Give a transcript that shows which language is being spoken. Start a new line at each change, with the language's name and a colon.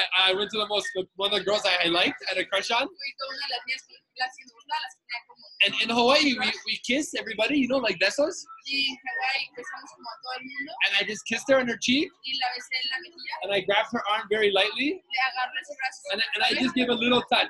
English: I went to one of the girls I liked, I had a crush on.
Spanish: Fui con una de las niñas las que me gustaban, las que tenía como.
English: And in Hawaii, we kiss everybody, like besos.
Spanish: Y en Hawái besamos como a todo el mundo
English: And I just kissed her on her cheek,
Spanish: y la besé en la mejilla,
English: and I grabbed her arm very lightly,
Spanish: le agarré su brazo
English: and I just gave a little touch.